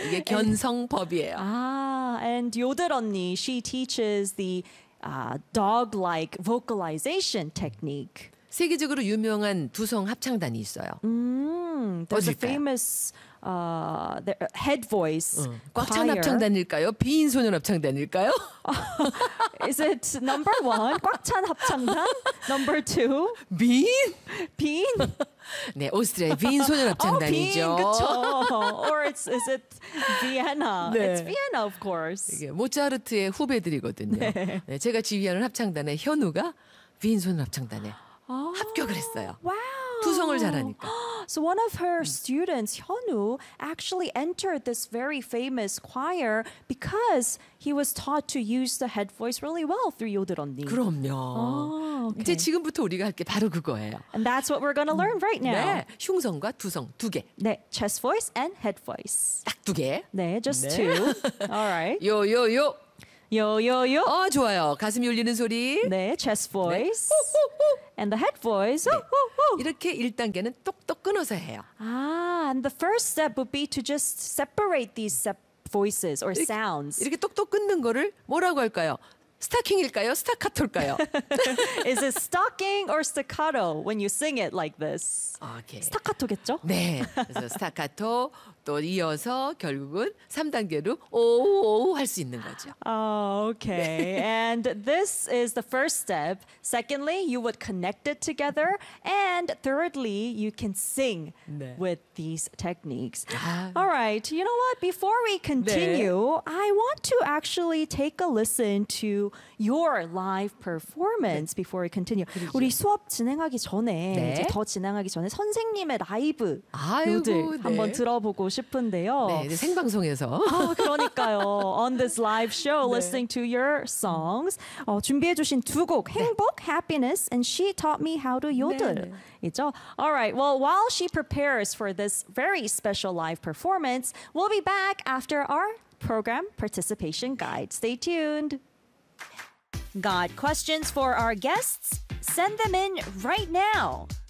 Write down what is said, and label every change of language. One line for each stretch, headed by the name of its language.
Korean: 이게 견성법이에요.
English: 아, and 요들 언니, she teaches the dog-like vocalization technique.
Korean: 세계적으로 유명한 두성 합창단이 있어요.
English: There's a famous the head voice.
Korean: 꽉찬 합창단일까요? 비인 소년 합창단일까요?
English: Is it number one?
Korean: 꽉찬 합창단?
English: Number two?
Korean: 비인? 비인? 네, 오스트리아의 비인 소년 합창단이죠.
English: Oh,
Korean: 그렇죠.
English: Or it's, is it Vienna? 네. It's Vienna, of course.
Korean: 이게 모차르트의 후배들이거든요. 네. 네, 제가 지휘하는 합창단의 현우가 비인 소년 합창단에 합격을 했어요. 두성을 잘하니까.
English: So one of her students, Hyunwoo, actually entered this very famous choir because he was taught to use the head voice really well through 요들 언니.
Korean: 그럼요.
English: Oh, okay.
Korean: 이제 지금부터 우리가 할 게 바로 그거예요.
English: And that's what we're going to learn right now.
Korean: 네, 흉성과 두성 두 개.
English: 네, chest voice and head voice.
Korean: 딱 두 개.
English: 네, just 네. two. All right.
Korean: 요요요. 요요요. 아, 좋아요. 가슴이 울리는 소리.
English: 네, chest voice. 네. And the head voice. 네.
Korean: 이렇게 1단계는 똑똑 끊어서 해요.
English: 아, and the first step would be to just separate these voices or sounds.
Korean: 이렇게 똑똑 끊는 거를 뭐라고 할까요? 스타킹일까요? 스타카토일까요?
English: Is it stocking or staccato when you sing it like this? Okay.
Korean: 스타카토겠죠? 네. 그래서 스타카토 또 이어서 결국은 3단계로 오오오 할 수 있는 거죠.
English: Oh, okay. 네. And this is the first step. Secondly, you would connect it together. And thirdly, you can sing 네. with these techniques. 아. All right. You know what? Before we continue, 네. I want to actually take a listen to your live performance 네. before we continue.
Korean: 그렇죠. 우리 수업 진행하기 전에 네. 이제 더 진행하기 전에 선생님의 라이브 노들 네. 한번 들어보고 싶은데요. 네, 생방송에서.
English: 아,
Korean: 그러니까요.
English: On this live show, 네. listening to your songs.
Korean: 준비해 주신 두 곡, 행복, 네.
English: happiness, and she taught me how to 요들.
Korean: 네. 있죠? All right.
English: Well, while she prepares for this very special live performance, we'll be back after our program participation guide. Stay tuned. Got questions for our guests? Send them in right now.